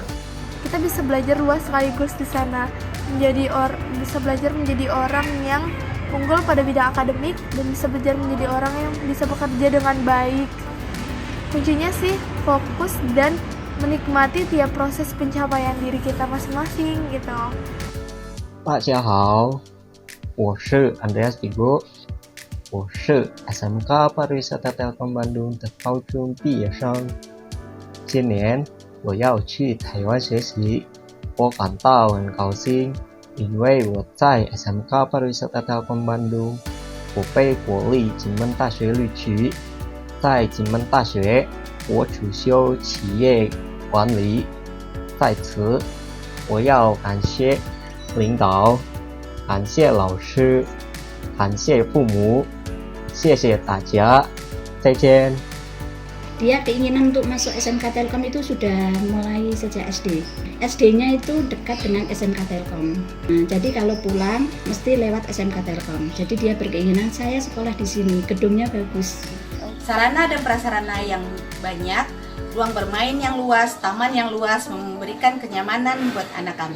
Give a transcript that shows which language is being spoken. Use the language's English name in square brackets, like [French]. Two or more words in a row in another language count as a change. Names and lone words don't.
[Indonesian] Kita bisa belajar luas sekaligus di sana, bisa belajar menjadi orang yang unggul pada bidang akademik dan bisa belajar menjadi orang yang bisa bekerja dengan baik. Kuncinya sih fokus dan menikmati tiap proses pencapaian diri kita masing-masing gitu. [Chinese] 大家好，我是 Andreas Igo， 我是 SMK Pariwisata Telkom Bandung 的高中毕业生。今年我要去台湾学习，我感到很高兴，因为我在 SMK Pariwisata Telkom Bandung，我被国立金门大学录取。在金门大学，我主修企业管理。在此，我要感谢领导，感谢老师，感谢父母，谢谢大家，再见。 [Indonesian] Dia keinginan untuk masuk SMK Telkom itu sudah mulai sejak SD. SD-nya itu dekat dengan SMK Telkom. Nah, jadi kalau pulang mesti lewat SMK Telkom. Jadi dia berkeinginan saya sekolah di sini, gedungnya bagus. Sarana dan prasarana yang banyak, ruang bermain yang luas, taman yang luas memberikan kenyamanan buat anak kami.